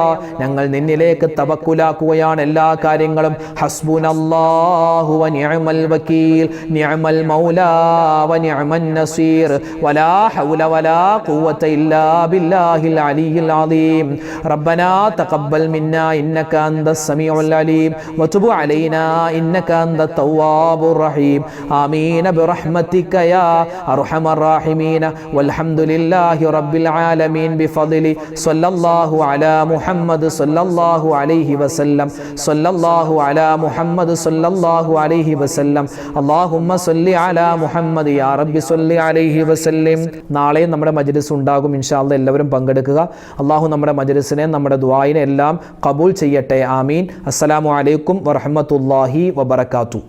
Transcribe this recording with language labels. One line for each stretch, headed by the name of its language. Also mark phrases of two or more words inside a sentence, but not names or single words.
Malayalam: ഞങ്ങൾ നിന്നിലേക്ക് തവക്കുലാക്കുകയാണ് എല്ലാ കാര്യങ്ങളും.
Arabic: حسبنا الله ونعم الوكيل، نعم المولى ونعم النصير، ولا حول ولا قوة إلا بالله العلي العظيم. ربنا تقبل منا إنك أنت السميع العليم وتب علينا إنك أنت التواب الرحيم آمين برحمتك يا أرحم الراحمين والحمد لله رب العالمين بفضل صلى الله على محمد صلى الله عليه وسلم صلى الله على محمد صلى الله عليه وسلم اللهم صل على محمد يا رب صل عليه وسلم.
Malayalam: നാളെ നമ്മുടെ മജ്‌ലിസ് ഉണ്ടാകും
Arabic: إن شاء الله.
Malayalam: എല്ലാവരും പങ്കെടുക്കുക. അല്ലാഹു നമ്മുടെ മജ്‌ലിസിനെ നമ്മുടെ ദുആയിനെ എല്ലാം ഖബൂൽ ചെയ്യട്ടെ. ആമീൻ.
Arabic: السلام عليكم ورحمة الله وبركاته.